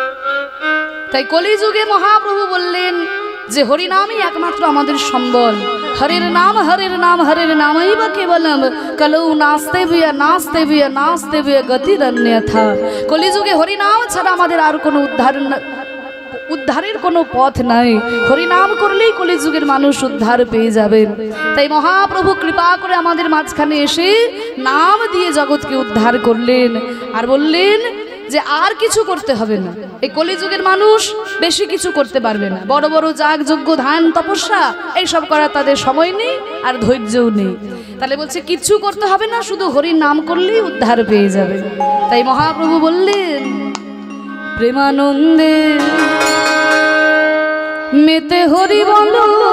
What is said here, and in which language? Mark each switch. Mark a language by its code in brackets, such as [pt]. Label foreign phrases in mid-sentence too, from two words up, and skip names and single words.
[bn] তাই কলিযুগে মহাপ্রভু বললেন যে হরিনামই একমাত্র আমাদের সম্বল, [sa] हरेर नाम हरेर केवलम कलौ नास्ते भी गतिरन्य था। [bn] কলিযুগে হরি নাম ছাড়া আমাদের আর কোনো উদ্ধারের কোনো পথ নাই। হরি নাম করলেই কলিযুগের মানুষ উদ্ধার পেয়ে যাবেন। তাই মহাপ্রভু কৃপা করে আমাদের মাঝখানে এসে নাম দিয়ে জগতকে উদ্ধার করলেন আর বললেন যে আর কিছু করতে হবে না। এই কলিযুগের মানুষ বেশি কিছু করতে পারবে না, বড় বড় যাগ যজ্ঞ ধ্যান তপস্যা এইসব করার তাদের সময় নেই আর ধৈর্যও নেই। তাহলে বলছে কিছু করতে হবে না, শুধু হরির নাম করলেই উদ্ধার পেয়ে যাবে। তাই মহাপ্রভু বললেন প্রেমানন্দে মেতে হরি বলো,